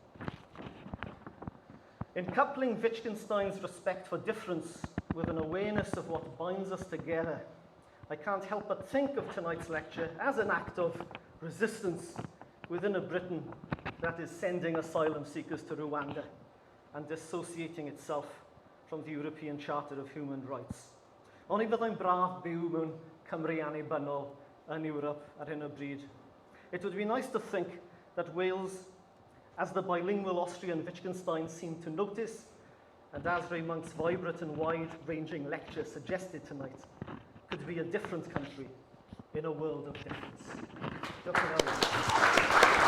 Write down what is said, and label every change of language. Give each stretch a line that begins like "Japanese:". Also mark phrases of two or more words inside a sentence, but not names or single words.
English: In coupling Wittgenstein's respect for difference with an awareness of what binds us together, I can't help but think of tonight's lecture as an act of resistance within a Britain that is sending asylum seekers to Rwanda and dissociating itself from the European Charter of Human Rights.
Welsh: Oni byddai'n braf byw mewn Cymru annibynnol yn Europe ar hyn o bryd.
English: It would be nice to think that Wales, as the bilingual Austrian Wittgenstein seemed to notice, and as Ray Monk's vibrant and wide-ranging lecture suggested tonight, could be a different country in a world of difference.
Welsh: Diolch yn fawr.